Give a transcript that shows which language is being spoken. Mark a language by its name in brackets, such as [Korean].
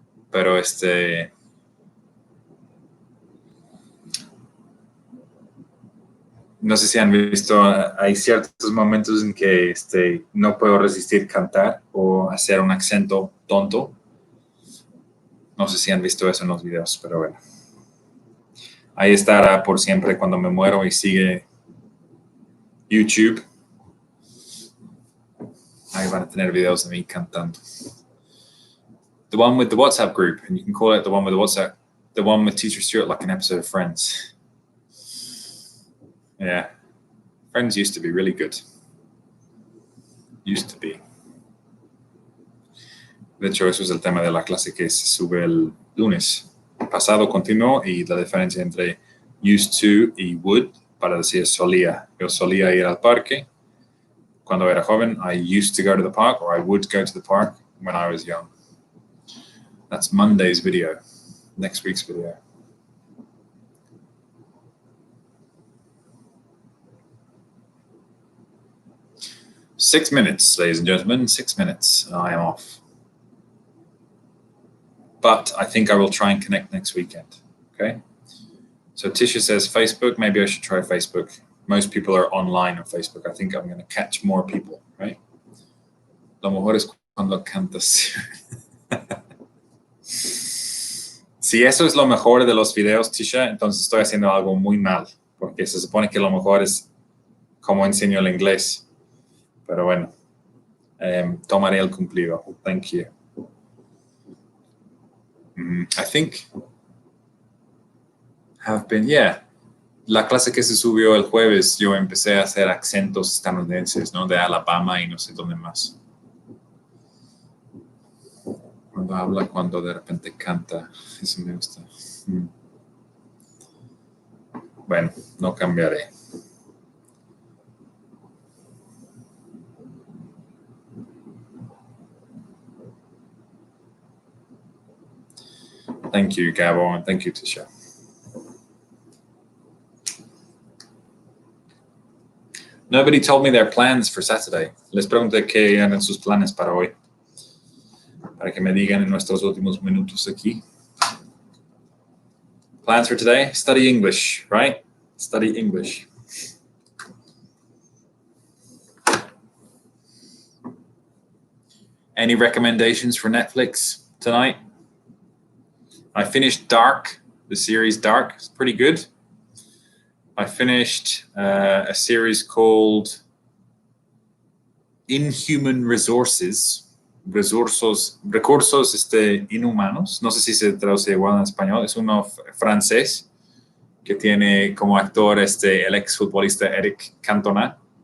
[Spanish] Pero no sé si han visto, hay ciertos momentos en que no puedo resistir cantar o hacer un acento tonto. No sé si han visto eso en los videos, pero bueno. Ahí estará por siempre cuando me muero y sigue YouTube. Ahí van a tener videos de mí cantando. [English] The one with the WhatsApp group, and you can call it the one with the WhatsApp, the one with Teacher Stuart, like an episode of Friends. Yeah. Friends used to be really good. Used to be. [Spanish] De hecho, eso es el tema de la clase que se sube el lunes. Pasado continuo y la diferencia entre used to y would para decir solía. Yo solía ir al parque cuando era joven, [English] I used to go to the park, or I would go to the park when I was young. That's Monday's video, next week's video. Six minutes, ladies and gentlemen, 6 minutes, and I am off. But I think I will try and connect next weekend, okay? So Tisha says Facebook, maybe I should try Facebook. Most people are online on Facebook. I think I'm going to catch more people, right? [Spanish] Lo mejor es cuando cantas. Si eso es lo mejor de los videos, Tisha, entonces estoy haciendo algo muy mal, porque se supone que lo mejor es cómo enseño el inglés. Pero bueno, tomaré el cumplido. [English] Thank you. I think have been, yeah. [Spanish] La clase que se subió el jueves, yo empecé a hacer acentos estadounidenses, ¿no? De Alabama y no sé dónde más. Cuando habla, cuando de repente canta. Eso me gusta. Bueno, no cambiaré. [English] Thank you, Gabo, and thank you, Tisha. Nobody told me their plans for Saturday. [Spanish] Les pregunté qué eran sus planes para hoy. Para que me digan en nuestros últimos minutos aquí. [English] Plans for today? Study English, right? Study English. Any recommendations for Netflix tonight? I finished Dark, the series Dark. It's pretty good. I finished a series called Inhuman Resources. [Spanish] Recursos inhumanos. No sé si se traduce igual en español. Es uno francés que tiene como actor el exfutbolista Eric Cantona.